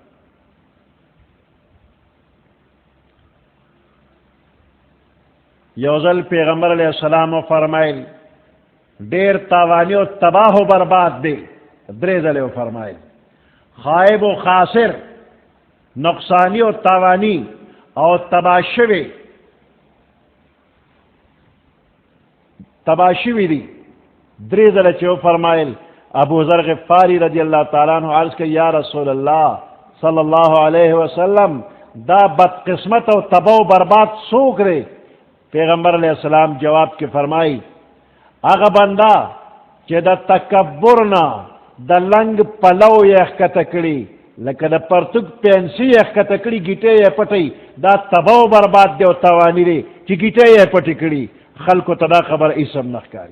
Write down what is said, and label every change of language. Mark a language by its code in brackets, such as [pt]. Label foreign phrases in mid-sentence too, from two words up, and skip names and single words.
[ps] یو ځل پیغمبر [ar] علیہ السلام [ps] فرمایل ډیر تاوانی او تباہ و برباد دی، درې ځله فرمایل [ar] خائب و خاسر، [ps] نقصانی او تاوانی او تباہ شوی دی. درې ځله چې فرمایل ابو ذر غفاری [ar] رضی اللہ تعالیٰ عنہ [ps] عرض کہ [ar] یا رسول اللہ صلی اللہ علیہ وسلم [ps] دا بد قسمت او تباہ و برباد څوک دی؟ پیغمبر [ar] علیہ السلام [ps] جواب کے فرمائی هغه بنده چې د تکبر نه د لنګ پلو یې ښکته کړي، لکه د پرتوګ پینسي یې ښکته کړي ګیټې یې پټوي، دا تباہ و برباد دی او تاواني دی چې ګیټې یې پټې کړي، خلکو ته دا خبر اسم نه ښکاري.